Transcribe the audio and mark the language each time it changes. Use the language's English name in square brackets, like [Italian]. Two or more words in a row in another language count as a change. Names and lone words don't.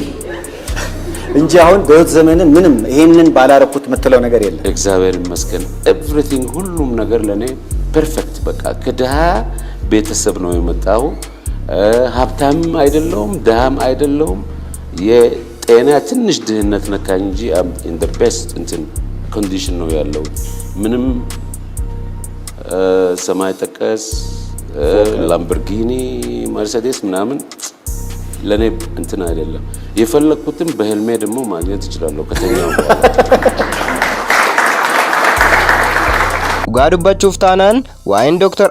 [Amharic] እንጂ አሁን በህይወት ዘመን ምንም ይሄንን ባላረኩት የምትለው ነገር የለም። እግዚአብሔር ይመስገን ኤቭሪቲንግ ሁሉም ነገር ለኔ ፐርፌክት። በቃ ከድሃ ቤተሰብ ነው የመጣው። ሀብታም አይደለሁም ድሃም አይደለሁም። የጤና ትንሽ ድህነት ነካኝ እንጂ [English] in the best [Amharic] እንትን ኮንዲሽን ነው ያለው። ምንም ሰማይ ጠቀስ ላምበርጊኒ መርሴዲስ ምናምን ለኔ እንትን አይደለም። የፈለኩትም በህልሜ ደግሞ ማግኘት እችላለሁ ከተኛው በኋላ። [Oromo] Dhugaa dubbachuuf taanaan waa'een Dr.